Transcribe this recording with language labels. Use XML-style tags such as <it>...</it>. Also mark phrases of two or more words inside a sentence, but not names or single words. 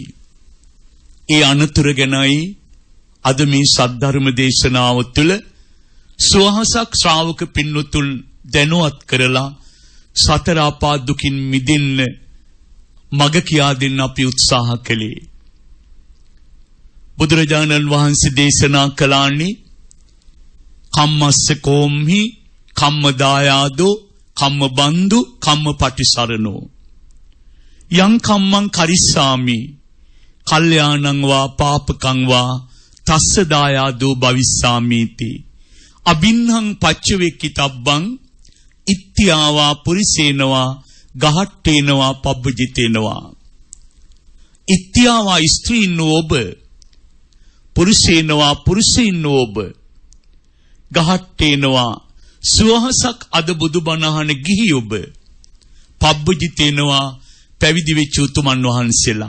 <si>ඒ අනතුර ගැනයි අද මේ සද්ධර්ම දේශනාව තුළ සුවහසක් ශ්‍රාවක පින්වතුන් දැනුවත් කරලා සතර අපා දුකින් මිදෙන්න මග කියා දෙන්න අපි උත්සාහ කළේ. බුදුරජාණන් වහන්සේ දේශනා කළානේ</si> <pi>කම්මස්ස කෝම්හි කම්ම දායාදෝ කම්ම බන්දු කම්ම පටිසරණෝ යං කම්මං කරිස්සාමි කල්යාණං වා පාපකං වා තස්ස දායාදෝ භවිස්සාමීති අබින්හං පච්චවේක්කිතබ්බං ඉත්‍යාවා පුරිසේනවා ගහට්ටේනවා පබ්බජිතේනවා</pi> <si>ඉත්‍යාවා ස්ත්‍රීන් ඔබ පුරුෂේනවා පුරුෂයින් ඔබ ගහට්ටේනවා සුවහසක් අද බුදුබණ අහන ගිහි ඔබ පබ්බජිතේනවා පැවිදි වෙච්ච උතුමන් වහන්සේලා.</si>